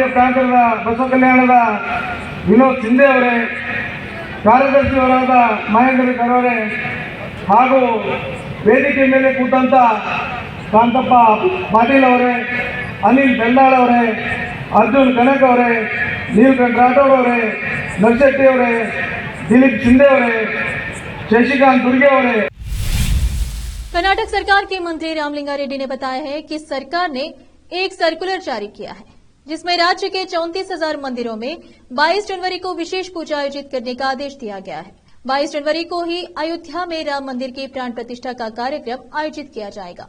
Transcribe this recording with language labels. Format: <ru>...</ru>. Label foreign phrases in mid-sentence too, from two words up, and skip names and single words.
<kn>ಪ್ರಾಂತದ ಬಸವ ಕಲ್ಯಾಣದ ವಿನೋದ್ ಶಿಂದೆ ಅವರೇ, ಕಾರ್ಯದರ್ಶಿಯವರಾದ ಮಹೇಂದ್ರ ಕರವರೇ, ಹಾಗೂ ವೇದಿಕೆ ಮೇಲೆ ಕೂತಂತ ಕಾಂತಪ್ಪ ಪಾಟೀಲ್ ಅವರೇ, ಅನಿಲ್ ಬೆಲ್ದಾಳ್ ಅವರೇ, ಅರ್ಜುನ್ ಕನಕ್ ಅವರೇ, ನೀಲಕಂಠ ರಾಠೋಡ್ ಅವರೇ, ನರಶೆಟ್ಟಿ ಅವರೇ, ದಿಲೀಪ್ ಶಿಂದೆ ಅವರೇ, ಶಶಿಕಾಂತ್ दुर्गे ಅವರೇ।</kn> <hi>कर्नाटक सरकार के मंत्री रामलिंगा रेड्डी ने बताया है कि सरकार ने एक सर्कुलर जारी किया है जिसमें राज्य के 34,000 मंदिरों में 22 जनवरी को विशेष पूजा आयोजित करने का आदेश दिया गया है। 22 जनवरी को ही अयोध्या में राम मंदिर की प्राण प्रतिष्ठा का कार्यक्रम आयोजित किया जाएगा।</hi>